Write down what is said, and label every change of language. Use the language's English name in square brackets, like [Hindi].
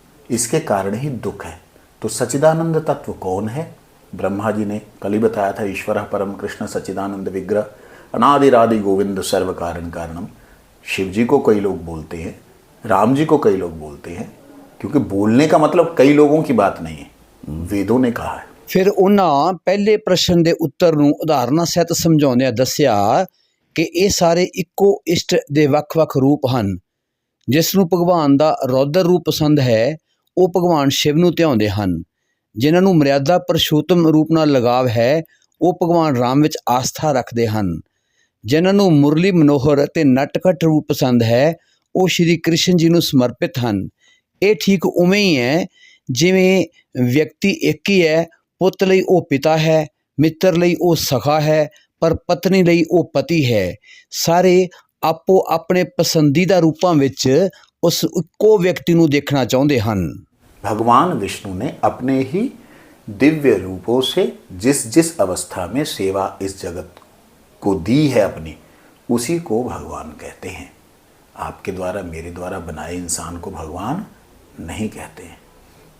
[Hindi] इसके कारण ही दुख है। तो सच्चिदानंद तत्व कौन है? ब्रह्मा जी ने कल ही बताया था, [Sanskrit] ईश्वर परम कृष्ण सच्चिदानंद विग्रह अनादिरादि गोविंद सर्व कारण कारणम। [Hindi] शिव जी को कई लोग बोलते हैं, राम जी को कई लोग बोलते हैं, क्योंकि बोलने का मतलब कई लोगों की बात नहीं है, वेदों ने कहा है। [Punjabi] ਫਿਰ ਉਹਨਾਂ ਪਹਿਲੇ ਪ੍ਰਸ਼ਨ ਦੇ ਉੱਤਰ ਨੂੰ ਉਦਾਹਰਨਾਂ ਸਹਿਤ ਸਮਝਾਉਂਦਿਆਂ ਦੱਸਿਆ ਕਿ ਇਹ ਸਾਰੇ ਇੱਕੋ ਇਸ਼ਟ ਦੇ ਵੱਖ-ਵੱਖ ਰੂਪ ਹਨ। ਜਿਸ ਨੂੰ ਭਗਵਾਨ ਦਾ ਰੌਦਰ ਰੂਪ ਪਸੰਦ ਹੈ ਉਹ ਭਗਵਾਨ ਸ਼ਿਵ ਨੂੰ ਧਿਆਉਂਦੇ ਹਨ। ਜਿਨ੍ਹਾਂ ਨੂੰ ਮਰਿਆਦਾ ਪੁਰਸ਼ੋਤਮ ਰੂਪ ਨਾਲ ਲਗਾਵ ਹੈ ਉਹ ਭਗਵਾਨ ਰਾਮ ਵਿੱਚ ਆਸਥਾ ਰੱਖਦੇ ਹਨ। ਜਿਨ੍ਹਾਂ ਨੂੰ ਮੁਰਲੀ ਮਨੋਹਰ ਅਤੇ ਨਟਖਟ ਰੂਪ ਪਸੰਦ ਹੈ ਉਹ ਸ਼੍ਰੀ ਕ੍ਰਿਸ਼ਨ ਜੀ ਨੂੰ ਸਮਰਪਿਤ ਹਨ। ਇਹ ਠੀਕ ਉਵੇਂ ਹੀ ਹੈ ਜਿਵੇਂ ਵਿਅਕਤੀ ਇੱਕ ਹੀ ਹੈ, ਪੁੱਤ ਲਈ ਉਹ ਪਿਤਾ ਹੈ, ਮਿੱਤਰ ਲਈ ਉਹ ਸਖਾ ਹੈ, ਪਰ ਪਤਨੀ ਲਈ ਉਹ ਪਤੀ ਹੈ। ਸਾਰੇ ਆਪੋ ਆਪਣੇ ਪਸੰਦੀਦਾ ਰੂਪਾਂ ਵਿੱਚ ਉਸ ਇੱਕੋ ਵਿਅਕਤੀ ਨੂੰ ਦੇਖਣਾ ਚਾਹੁੰਦੇ ਹਨ। [Hindi] भगवान विष्णु ने अपने ही दिव्य रूपों से जिस जिस अवस्था में सेवा इस जगत को दी है अपनी, उसी को भगवान कहते हैं। आपके द्वारा मेरे द्वारा बनाए इंसान को भगवान नहीं कहते हैं।